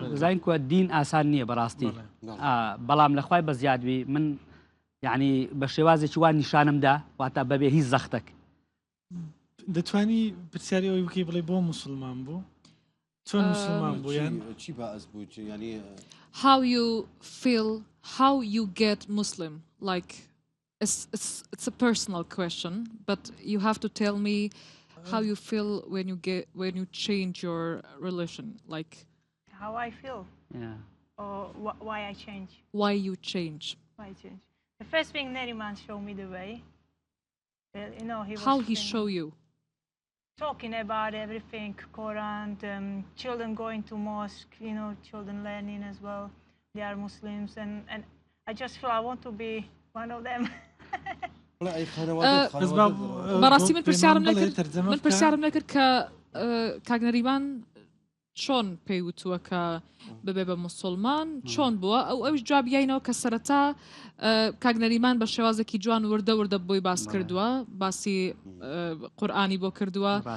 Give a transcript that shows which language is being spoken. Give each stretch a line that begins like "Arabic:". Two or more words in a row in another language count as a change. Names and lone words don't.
Central Kurdish: زین کووە دین ئاسان نییە بەڕاستی بەڵام لە خوای بەزیادوی من یعنی بە شێوازێکی وان نیشانمدا واتە بەبێ هیچ زەختێک دەتوانی پرسیاری ئەوی بکەی بڵێ بۆ موسڵمان بوو چۆن موسڵمان بوو یان چی باعث بوو ینی
English: how you feel how you get Muslim like it's a personal question but you have to tell me how you feel when you change your religion like how I feel or why I change why you change the first thing Neriman showed me the way you know how he show you talking about everything Quran children going to mosque you know children learning as well they are Muslims and I just feel I want to be one of them
Central Kurdish: بەڕاستی من پرسیارم نەکرد کە کاگنەریمان چۆن پێیوتووە کە ببێ بە موسڵمان چۆن بووە ئەوش جوابیینەوە کە سەرەتا کاگنەریمان بە شێوازێکی جوان وردە بۆی باس کردووە باسی قورئانی بۆ کردووە